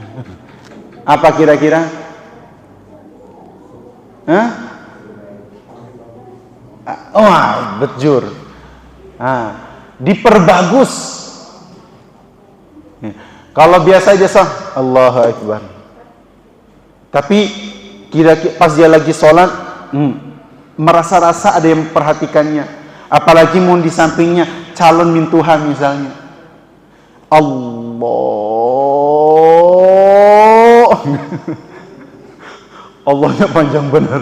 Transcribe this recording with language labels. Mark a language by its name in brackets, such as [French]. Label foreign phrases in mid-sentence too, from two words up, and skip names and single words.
[Indonesian] Apa kira-kira? Bejur. Diperbagus. Kalau biasa aja [Arabic] Allahu Akbar. [Indonesian] Tapi kira-kira pas dia lagi sholat, merasa-rasa ada yang memperhatikannya. Apalagi mau di sampingnya calon mintuhan misalnya. Allahnya panjang benar.